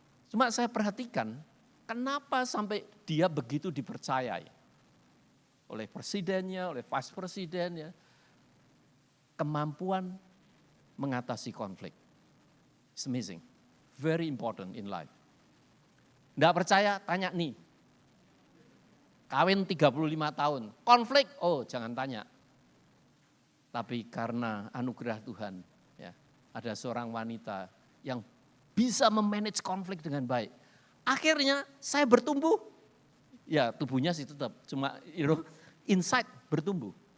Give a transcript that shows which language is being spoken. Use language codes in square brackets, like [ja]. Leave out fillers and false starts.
[id] Cuma saya perhatikan kenapa sampai dia begitu dipercayai oleh presidennya, oleh vice presidennya, kemampuan mengatasi konflik. [en] It's amazing, very important in life. [id] Nggak percaya, tanya nih. Kawin 35 tahun, konflik, jangan tanya. Tapi karena anugerah Tuhan, ya, ada seorang wanita yang bisa memanage konflik dengan baik. Akhirnya saya bertumbuh. Ya tubuhnya sih tetap, cuma inside bertumbuh.